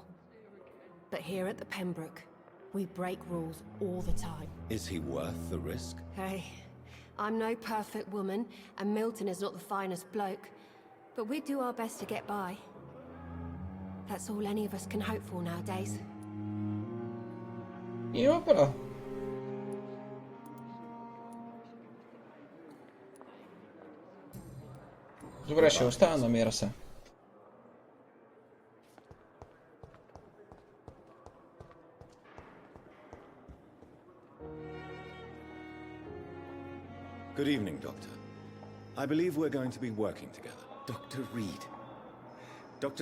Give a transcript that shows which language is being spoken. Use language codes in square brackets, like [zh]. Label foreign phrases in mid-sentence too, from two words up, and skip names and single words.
[en] But here at the Pembroke, we break rules all the time. Is he worth the risk? Hey, I'm no perfect woman, and Milton is not the finest bloke. But we do our best to get by. That's all any of us can hope for nowadays. [bg] Има право. Добре, ще остана на мира се. [en] Good evening, Doctor. I believe we're going to be working together. Dr. Reed. Dr.